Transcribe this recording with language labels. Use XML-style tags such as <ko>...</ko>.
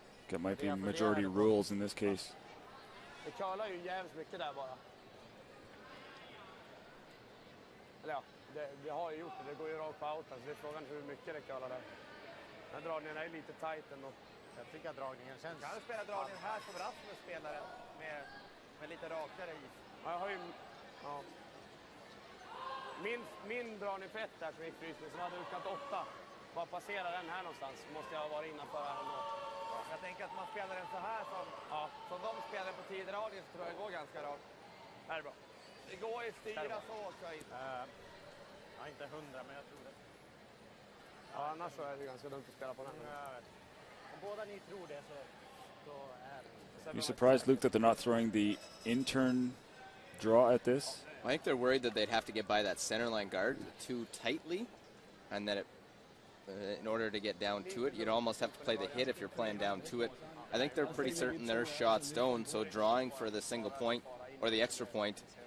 <en>That might be majority rules in this case.</en> <sv>Det curlar ju jävligt mycket där bara. Eller ja, det har ju gjort det. Det går ju rakt på out. Alltså det är frågan hur mycket det curlar där. Den här dragningen är lite tight ändå. Jag tycker att dragningen känns... Kan du spela dragningen här som Rasmus spelar med lite rakare is? Ja, jag har ju... Ja. Min dragning för 1 där som gick frysning, som hade utkat 8. Bara passera den här någonstans måste jag vara innanför här ändå. Ja, jag tänker att man spelar den så här som de spelar på 10 dragningen, så tror jag det går ganska rakt. Här är bra. Det går ju styra så också. Ja, inte 100, men jag tror det. Ja, annars så är det ganska dumt att spela på den här. Om båda ni tror det så är det.</sv> <en>You surprised, Luke, that they're not throwing the intern draw at this? I think they're worried that they'd have to get by that center line guard too tightly, and that in order to get down to it, you'd almost have to play the hit if you're playing down to it. I think they're pretty certain they're shot stone, so drawing for the single point or the extra point.</en>